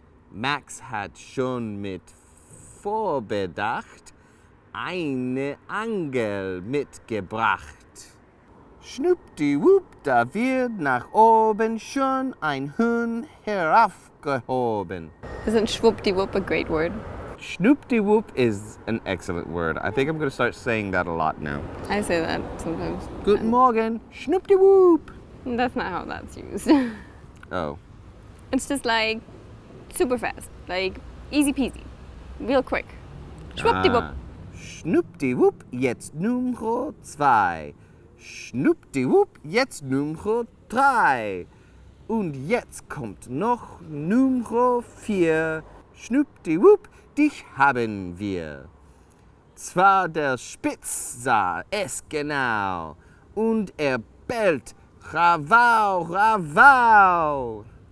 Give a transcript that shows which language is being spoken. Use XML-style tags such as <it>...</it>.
<de>Max hat schon mit Vorbedacht eine Angel mitgebracht. Schnuppdiwupp, da wird nach oben schon ein Huhn heraufgehoben.</de> <en>Isn't schwuppdiwupp a great word? Schnuppdiwupp is an excellent word. I think I'm going to start saying that a lot now. I say that sometimes.</en> <de>Guten Morgen, Schnuppdiwupp.</de> <en>That's not how that's used. Oh. It's just like super fast, like easy peasy, real quick.</en> <de>Schwuppdiwupp. Schnuppdiwupp, jetzt Nummer 2. Schnuppdiwupp, jetzt Nummer 3. Und jetzt kommt noch Nummer 4. Schnuppdiwupp, dich haben wir. Zwar der Spitz sah es genau und er bellt Ravau, Ravau.</de>